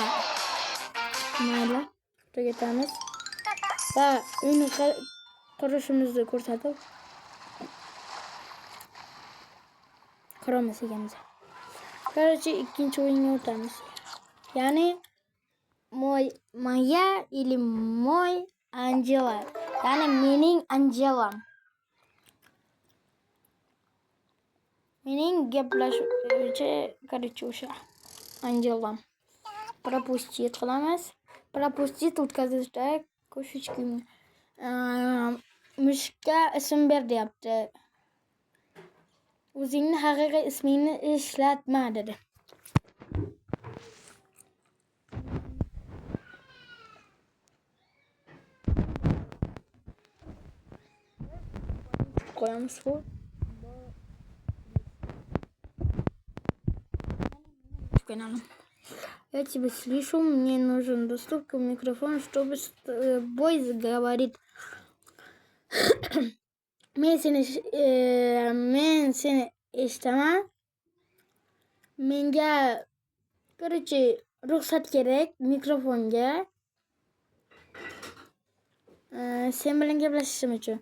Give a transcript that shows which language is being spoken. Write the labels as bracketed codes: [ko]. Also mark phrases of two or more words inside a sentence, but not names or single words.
[uz] Mayli, tugatamiz. Va uyni qurishimizni ko'rsatib quramiz egamiz. Короче, ikkinchi o'yinga o'tamiz. Ya'ni [ru] моя или мой [uz] Angela. Ya'ni mening Angelam. Mening gaplashuvchi короче o'sha Angelam. Пропустить qilamiz. Пропустить o'tkazishda ko'shishki mushukka ism ber deyapti. O'zingni haqiqiy ismingni ishlatma dedi. Qo'yamiz bu. [ru] Каналом. Я тебя слышу, мне нужен доступ к микрофону, чтобы с тобой говорить. [uz] Men seni eshitaman. Menga короче ruxsat kerak mikrofonga. Sen bilan gaplashishim uchun.